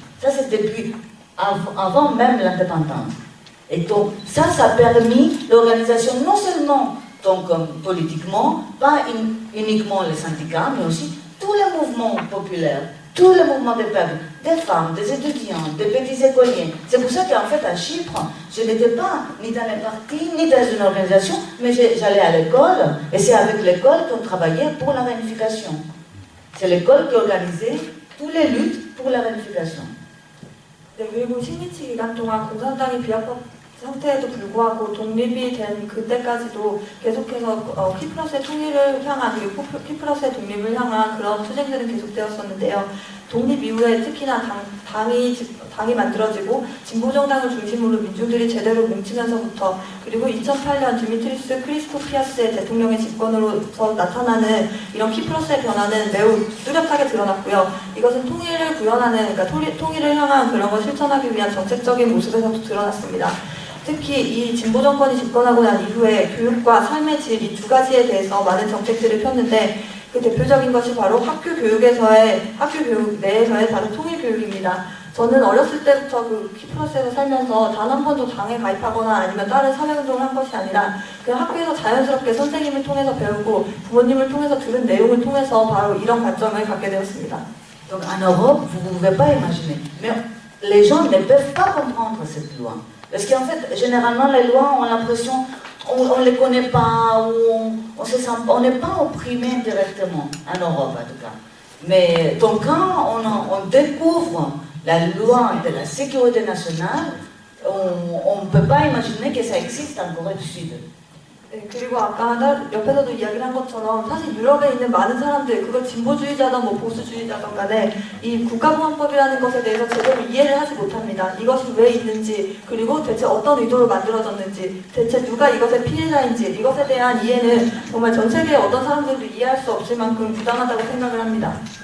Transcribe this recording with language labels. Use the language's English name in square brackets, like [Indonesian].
[French] Ça, c'est depuis avant même l'indépendance. Et donc, ça a permis l'organisation non seulement donc, politiquement, pas uniquement les syndicats, mais aussi tous les mouvements populaires, tous les mouvements des peuples, des femmes, des étudiants, des petits écoliers. C'est pour ça qu'en fait, à Chypre, je n'étais pas ni dans les partis, ni dans une organisation, mais j'allais à l'école, et c'est avec l'école qu'on travaillait pour la réunification. C'est l'école qui organisait toutes les luttes pour la réunification. [Korean] 네, 그리고 식민지 기간 동안 공산당이 비합법 상태에도 불구하고 독립이 된 그때까지도 계속해서 키프러스의 통일을 향한 그리고 키프러스의 독립을 향한 그런 투쟁들은 계속되었었는데요. 독립 이후에 특히나 당이 만들어지고 진보정당을 중심으로 민중들이 제대로 뭉치면서부터 그리고 2008년 디미트리스 크리스토피아스의 대통령의 집권으로서 나타나는 이런 키프러스의 변화는 매우 뚜렷하게 드러났고요. 이것은 통일을 구현하는, 그러니까 통일을 향한 그런 걸 실천하기 위한 정책적인 모습에서도 드러났습니다. 특히 이 진보 정권이 집권하고 난 이후에 교육과 삶의 질 이 두 가지에 대해서 많은 정책들을 폈는데 그 대표적인 것이 바로 학교 교육 내에서의 바로 통일 교육입니다. 저는 어렸을 때부터 그 키프러스에서 살면서 단 한 번도 당에 가입하거나 아니면 다른 사회운동을 한 것이 아니라 그냥 학교에서 자연스럽게 선생님을 통해서 배우고 부모님을 통해서 들은 내용을 통해서 바로 이런 관점을 갖게 되었습니다. [French] Donc en Europe, vous ne pouvez pas imaginer. Mais les gens ne peuvent pas comprendre cette loi. Parce qu'en fait, généralement, les lois ont l'impression, on ne les connaît pas, ou on n'est pas opprimé directement, en Europe en tout cas. Mais donc quand on découvre la loi de la sécurité nationale, on ne peut pas imaginer que ça existe en Corée du Sud. [Korean] 네, 그리고 아까 옆에서도 이야기를 한 것처럼 사실 유럽에 있는 많은 사람들, 그거 진보주의자든 뭐 보수주의자든 간에 이 국가보안법이라는 것에 대해서 제대로 이해를 하지 못합니다. 이것이 왜 있는지, 그리고 대체 어떤 의도로 만들어졌는지, 대체 누가 이것의 피해자인지, 이것에 대한 이해는 정말 전 세계의 어떤 사람들도 이해할 수 없을 만큼 부당하다고 생각을 합니다.